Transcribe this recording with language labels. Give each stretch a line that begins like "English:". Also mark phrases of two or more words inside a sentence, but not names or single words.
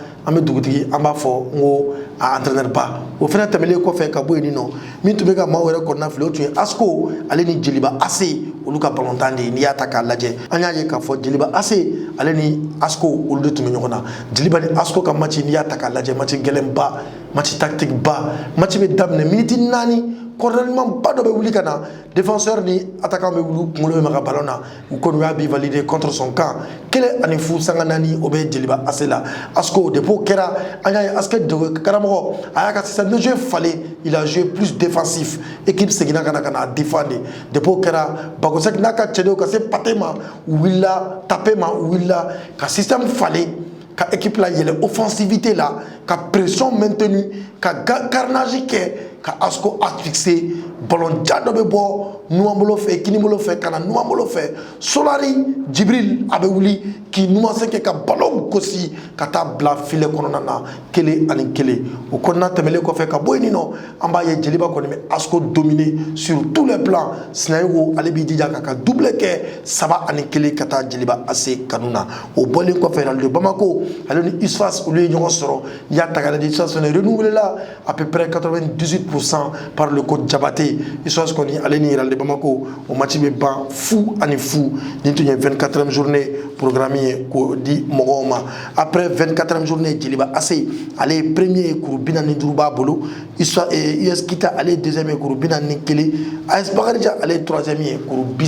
Bambara: an bɛ dugutigi an b'a fɔ n ko a entraîneur ba o fana tɛmɛlen kɔfɛ ka bɔ yen nɔ min tun bɛ ka maaw yɛrɛ kɔnɔna fili o tun ye Asko ale ni Jeliba Ase olu ka balontan de ye n'i y'a ta k'a lajɛ an y'a ye k'a fɔ Jeliba Ase ale ni Asko olu de tun bɛ ɲɔgɔn na Jeliba ni Asko ka match n'i y'a ta k'a lajɛ match gɛlɛnba
French: match tactique
Bambara: ba match bɛ daminɛ minute 4 cornerman ba dɔ bɛ wuli ka na défenseur ni attaquant bɛ wuli kunkolo bɛ maga ballon na u kɔni y'a bi valider
French: contre son camp
Bambara: 1-0 sanga 4 o bɛ Jeliba Ase la Asko depuis o kɛra an y'a ye Aske karamɔgɔ a y'a ka
French: système de jeu
Bambara: falen
French: il a joué plus défensif équipe
Bambara: seginna ka na défendre depuis o kɛra Bakosek n'a ka cɛdenw ka se pate ma u wulila taper ma u wulila ka système falen ka équipe la yɛlɛ offensivité la ka
French: pression maintenue
Bambara: ka carnage kɛ ka Asko asphyxié ballon ja dɔ bɛ bɔ numanbolo fɛ kinibolo fɛ ka na numanbolo fɛ Solari Jibril a bɛ wuli k'i numansen kɛ ka ballon gosi ka taa bila filet kɔnɔna na 1-1 o kɔnɔna tɛmɛlen kɔfɛ ka bɔ yen nɔ an b'a ye Jeliba kɔni bɛ Asko
French: dominer sur tous les plans
Bambara: Sinayogo ale b'i jija k'a ka double kɛ 3-1 ka taa Jeliba Ase kanu na o bɔlen kɔfɛ Real de Bamako ale ni Isfas olu ye ɲɔgɔn sɔrɔ n'i y'a ta k'a lajɛ Isfas fana renouvelé la
French: à peu près 98% par le coach Diabaté
Bambara: Isfas kɔni ale ni Real de Bamako o match bɛ ban fu ani fu ni tun ye
French: 24e journée programmée
Bambara: ye k'o di mɔgɔw ma
French: après 24e journée
Bambara: Jeliba Ase ale ye premier kuru 45 b'a bolo US Kita ale ye deuxième ye kuru 41 AS Bakarijan ale ye troisième ye kuru